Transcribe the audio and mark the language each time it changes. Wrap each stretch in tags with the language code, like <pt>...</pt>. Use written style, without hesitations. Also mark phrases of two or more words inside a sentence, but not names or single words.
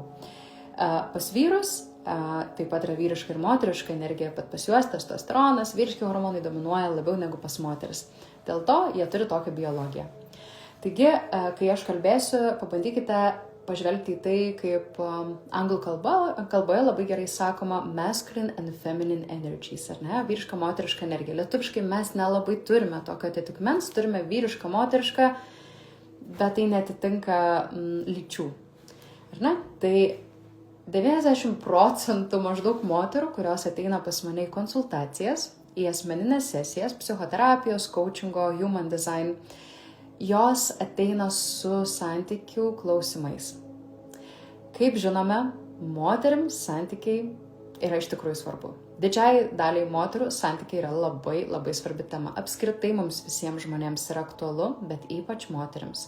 <lt>Pas vyrus taip pat yra vyriška ir moteriška energija, bet pas juos testosteronas, vyriški hormonai dominuoja labiau negu pas moteris. Dėl to jie turi tokią biologiją. Taigi, kai aš kalbėsiu, pabandykite pažvelgti į tai, kaip anglų kalboje labai gerai sakoma</lt> <en>masculine and feminine energies,</en> <lt>ar ne? Vyriška, moteriška energija. Lietuviškai mes nelabai turime tokio atitikmens, turime vyrišką, moterišką, bet tai netitinka lyčių, ar ne? Tai 90% maždaug moterų, kurios ateina pas mane į konsultacijas, į asmeninės sesijas, psichoterapijos, coachingo,</lt> <en>human design,</en> <lt>jos ateina su santykių klausimais. Kaip žinome, moterims santykiai yra iš tikrųjų svarbu. Didžiai daliai moterų santykiai yra labai, labai svarbi tema. Apskritai mums visiems žmonėms yra aktualu, bet ypač moterims.</lt>